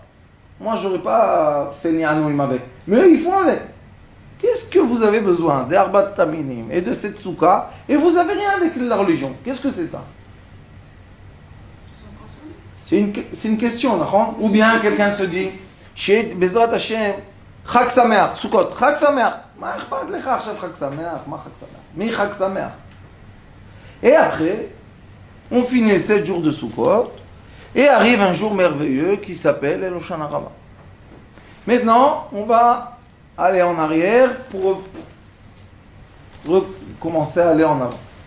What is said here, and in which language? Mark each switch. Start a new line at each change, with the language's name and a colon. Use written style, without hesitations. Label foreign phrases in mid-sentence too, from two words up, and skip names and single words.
French: Moi, j'aurais pas fait ni anouim avec. Mais eux, ils font avec. Qu'est-ce que vous avez besoin d'
Hebrew: ארבעת מינים
French: et de cette soukha et vous avez rien avec la religion? Qu'est-ce que c'est ça? C'est une question, d'accord? Ou bien quelqu'un se dit, chez
Hebrew: בעזרת השם, חג שמח, סוכות, חג שמח. מה אכפת לך עכשיו חג שמח? מה חג שמח? מי חג שמח?
French: Et après, on finit les 7 jours de Sukkot, et arrive un jour merveilleux qui s'appelle El Hoshana Rabbah. Maintenant, on va aller en arrière pour recommencer à aller en avant.